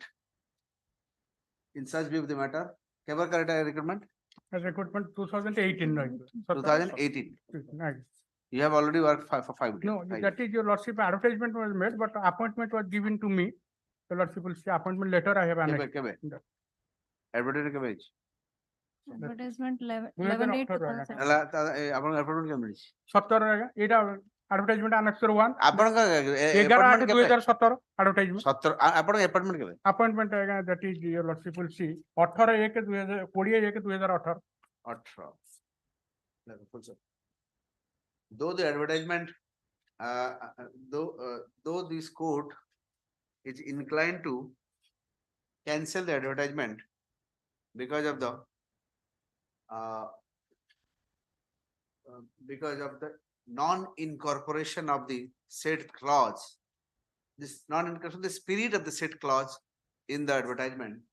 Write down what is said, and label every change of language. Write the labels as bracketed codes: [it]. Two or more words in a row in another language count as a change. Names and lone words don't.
[en] In such view of the matter, ever correct recruitment? As recruitment 2018, right? 2018. Right. You have already worked for 5 days. No, that is your lordship, advertisement was made, but appointment was given to me. The lordship will see appointment letter I have annexed. [or] Advertisement kebe ହେଇଛି? [en] Advertisement 11 [or] ଦୁଇ ହଜାର 11 ଅଠର ଆଜ୍ଞା। 2017. ହେଲା ଆପଣଙ୍କ appointment କେବେ ମିଳିଛି? 17 ଆଜ୍ଞା ଏଇଟା [en] advertisement annexure 1 [or] ଆପଣଙ୍କ [en] 11/8/2017 advertisement [or] 17 ଆପଣଙ୍କ appointment କେବେ? [en] appointment ଆଜ୍ଞା that is your lordship will see 18/1/2018 18. Though the advertisement, though this court is inclined to cancel the advertisement because of the non-incorporation of the said clause, this non-incorporation, the spirit of the said clause in the advertisement.